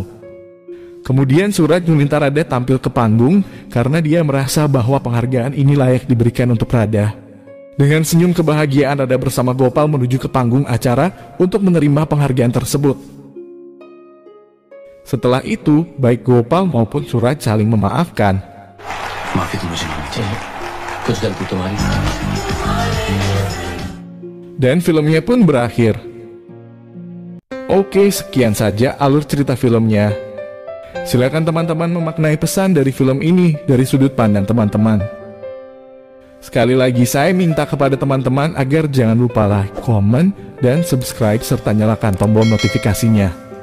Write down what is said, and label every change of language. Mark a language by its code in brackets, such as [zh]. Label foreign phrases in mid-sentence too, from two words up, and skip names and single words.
[id] Kemudian Suraj meminta Radha tampil ke panggung karena dia merasa bahwa penghargaan ini layak diberikan untuk Radha. Dengan senyum kebahagiaan Radha bersama Gopal menuju ke panggung acara untuk menerima penghargaan tersebut. Setelah itu, baik Gopal maupun Suraj saling memaafkan. [hi] माफी तो मुझे मांगनी चाहिए कुछ गलती तुम्हारी. [id] Dan filmnya pun berakhir. Oke, sekian saja alur cerita filmnya. Silakan teman-teman memaknai pesan dari film ini dari sudut pandang teman-teman. Sekali lagi saya minta kepada teman-teman agar jangan lupa like, komen, dan subscribe serta nyalakan tombol notifikasinya.